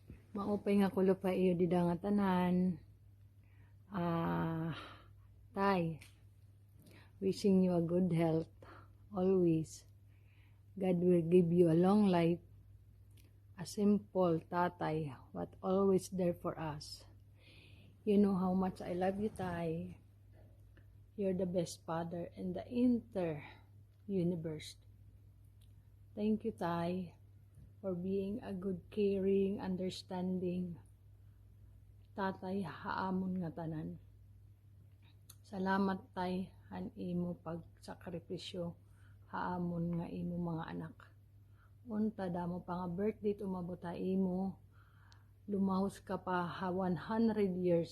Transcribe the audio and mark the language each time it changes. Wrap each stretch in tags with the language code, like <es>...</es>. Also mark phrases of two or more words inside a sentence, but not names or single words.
<war>Maupay nga kulo pa iyo di nga tanan. Tay,</war> <en>wishing you a good health always. God will give you a long life. A simple tatay, what always there for us. You know how much I love you, Tay. You're the best father in the universe. Thank you, Tay, for being a good, caring, understanding tatay</en> <war>haamon nga tanan. Salamat, Tay, han imo pagsakripisyo haamon nga imo mga anak. Unta damo pa nga birthday umabot imo, lumahos ka pa 100 years.</war>